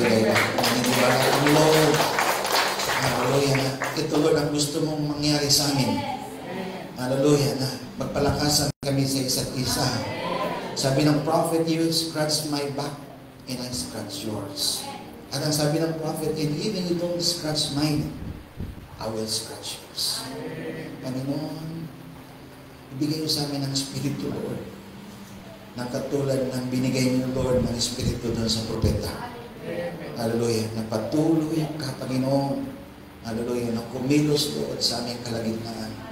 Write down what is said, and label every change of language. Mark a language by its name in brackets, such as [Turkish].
[Filipino] Dahil naniniwala ang Lord. Hallelujah. Na ito, Lord, ang gusto mong mangyari sa amin. Hallelujah. Na magpalakasan kami sa isa't isa. Sabi ng [English] prophet, you scratch my back and I scratch yours. [Filipino] At ang sabi ng [English] prophet, and even you don't scratch mine, I will scratch yours. [Filipino] Panginoon, ibigay mo sa amin ang Espiritu, Lord, na katulad ng binigay niyo, Lord, ng Espiritu doon sa propeta. Hallelujah. Na patuloy ka, Panginoon. Hallelujah. Na kumilos, Lord, sa aming kalagitnaan.